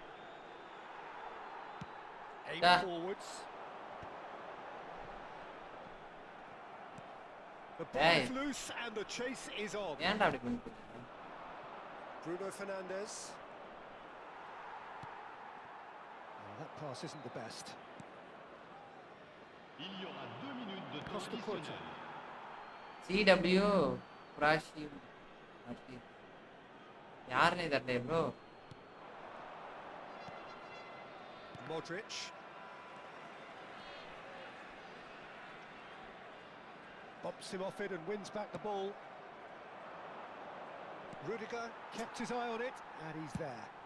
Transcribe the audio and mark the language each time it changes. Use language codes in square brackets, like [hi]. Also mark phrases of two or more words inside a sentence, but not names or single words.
[en] Aim forwards. The ball is loose and the chase is on. Bruno Fernandes. Oh, that pass isn't the best. [fr] Il y aura 2 minutes de temps Costa Curta. additionnel. [ta] CW Prashim யாருனே தெரியல ப்ரோ. [en] Modric. Bumps him off it and wins back the ball. Rudiger kept his eye on it and he's there.